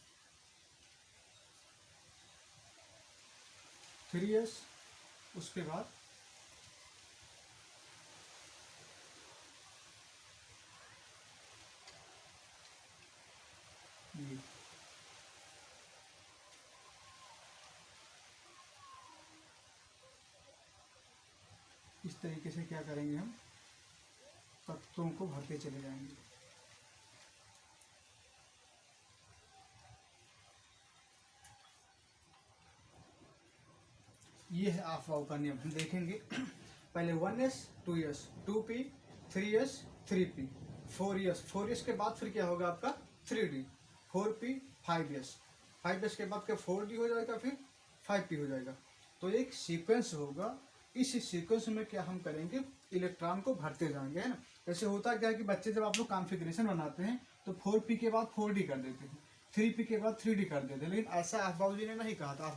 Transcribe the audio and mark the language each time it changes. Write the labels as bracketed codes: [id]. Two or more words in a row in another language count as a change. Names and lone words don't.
[hi] 3s, उसके बाद ये इस तरीके से क्या करेंगे, हम तत्वों को भरते चले जाएंगे। ये है अफबाऊ का नियम। हम देखेंगे पहले 1s 2s 2p 3s 3p 4s के बाद फिर क्या होगा आपका 3d 4p 5s 5s के बाद क्या 4d हो जाएगा, फिर 5p हो जाएगा। तो एक सीक्वेंस होगा, इस सीक्वेंस में क्या हम करेंगे, इलेक्ट्रॉन को भरते जाएंगे, है ना। ऐसे होता क्या है कि बच्चे जब आप लोग कॉन्फ़िगरेशन बनाते हैं तो 4p के बाद 4d कर देते हैं, 3p के बाद 3d कर देते, लेकिन ऐसा अफबाऊ जी ने नहीं कहा था।